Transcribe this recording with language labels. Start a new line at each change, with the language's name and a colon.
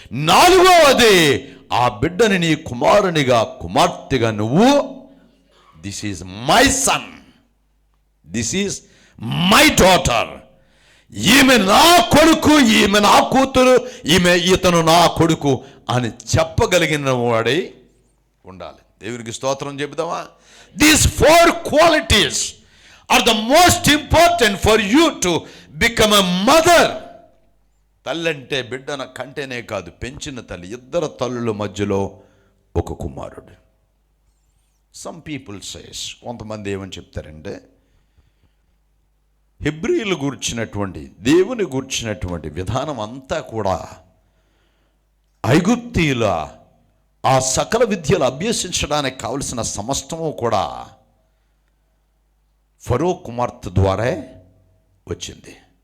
Telugu: 4వది, ఆ బిడ్డని నీ కుమారునిగా కుమార్తెగా నువ్వు,
English: this is my son, this is my daughter,
Telugu: ఈమె నా కొడుకు, ఈమె నా కూతురు, ఇతను నా కొడుకు అని చెప్పగలిగిన వాడై ఉండాలి. దేవునికి స్తోత్రం చెబుదామా?
English: These 4 qualities are the most important for you to become a mother.
Telugu: తల్లి అంటే బిడ్డన కంటేనే కాదు, పెంచిన తల్లి. 2 తల్లుల మధ్యలో ఒక కుమారుడు.
English: some people says,
Telugu: కొంతమంది ఏమని చెప్తారంటే, హెబ్రీయులు గూర్చినటువంటి, దేవుని గూర్చినటువంటి విధానం అంతా కూడా ఐగుప్తీయుల ఆ సకల విద్యలు అభ్యసించడానికి కావలసిన సమస్తము కూడా ఫరో కుమార్తె ద్వారా వచ్చింది.